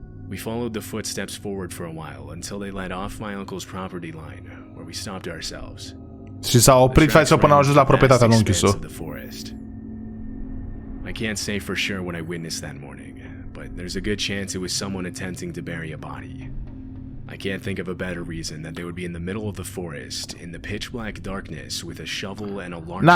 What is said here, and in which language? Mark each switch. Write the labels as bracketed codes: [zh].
[en] We followed the footsteps forward for a while until they led off my uncle's property line, where we stopped ourselves. [ro] Și s-a oprit față până au ajuns la proprietatea lui unchiul. [en] I can't say for sure what I witnessed that morning, but there's a good chance it was someone attempting to bury a body. I can't think of a better reason that they would be in the middle of the forest, in the pitch black darkness, with a shovel and a large...